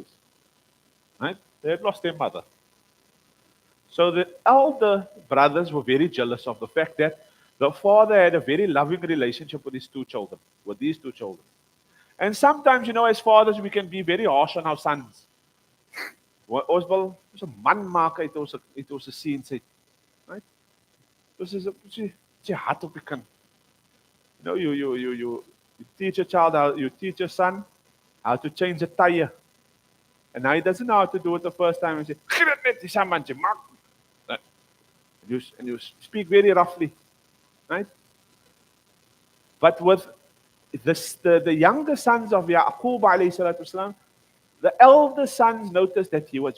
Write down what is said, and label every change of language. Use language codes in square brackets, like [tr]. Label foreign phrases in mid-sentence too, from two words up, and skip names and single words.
[en] Right? They had lost their mother. So the elder brothers were very jealous of the fact that the father had a very loving relationship with these 2 children, And sometimes, as fathers, we can be very harsh on our sons. [af] Ons wil ons 'n man maak uit ons seun se, [en] right? This is a hard [af] op die kind. [en] You teach a child you teach your son how to change a tire. And now he doesn't know how to do it the first time. And say, and you speak very roughly, right? But with the younger sons of Yaqub [ar] عليه الصلاة والسلام, [en] the elder sons noticed that he was